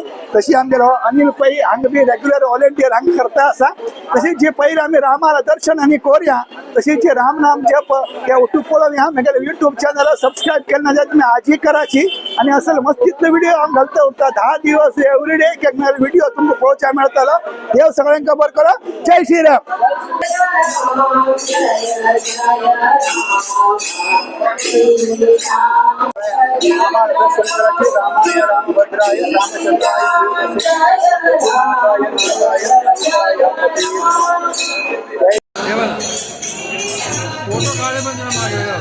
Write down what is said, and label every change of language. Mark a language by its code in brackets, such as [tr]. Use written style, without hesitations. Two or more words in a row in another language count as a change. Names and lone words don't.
[kok] तशी आमगे अनिल पै हांगा बी [en] regular volunteer [kok] हांगा करता आसा। तशी जे पयर आमी रामाला दर्शन आनी कोरया तशीच रामनाम जप त्या यूट्यूब पळोवन हांव म्हगे [en] YouTube channel [kok] सबस्क्राईब केलें जाल्यार तुमी आजही कराची। आणि असल मस्तीतलो व्हिडिओ हांव घालता उरता 10 दिवस एवरीडे एक व्हिडिओ तुमकां पळोवचा मेळटलो। देव सगळ्यांका बरें करो। जय श्रीराम। [sa] रामाय रामभद्राय रामचंद्राय [mr] फोटो काढे पण मागे